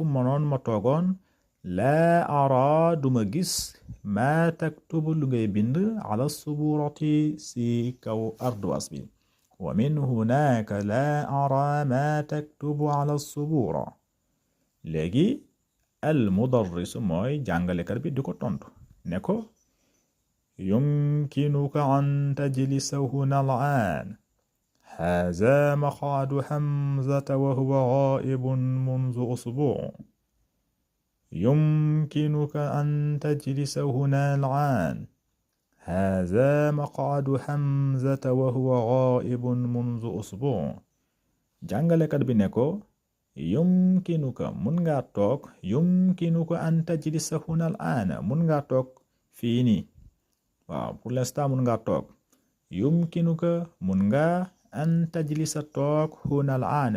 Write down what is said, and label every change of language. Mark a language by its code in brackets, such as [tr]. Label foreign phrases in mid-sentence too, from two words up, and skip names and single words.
[wo] mënoon ma toogoon [ar] لا أرى [wo] duma gis [ar] ما تكتب [wo] lu ngay bind [ar] على السبورة [wo] si kaw ardoise bi [ar] ومن هناك لا أرى ما تكتب على السبورة léegi المدرس [wo] mooy jàngalekat bi di ko tontu ne ko [ar] يمكنك أن تجلس هنا الآن هذا مقعد حمزة وهو غائب منذ أسبوع يمكنك أن تجلس هنا الآن هذا مقعد حمزة وهو غائب منذ أسبوع [wo] jàngalekat bi ne ko [ar] yumkinuka [wo] mun nga toog [ar] يمكنك أن تجلس هنا الآن [wo] mun nga toog fii nii waaw [fr] pour l'instant [wo] mun nga toog yumkinuka mun nga [ar] أن تجلس [wo] toog [ar] هنا الآن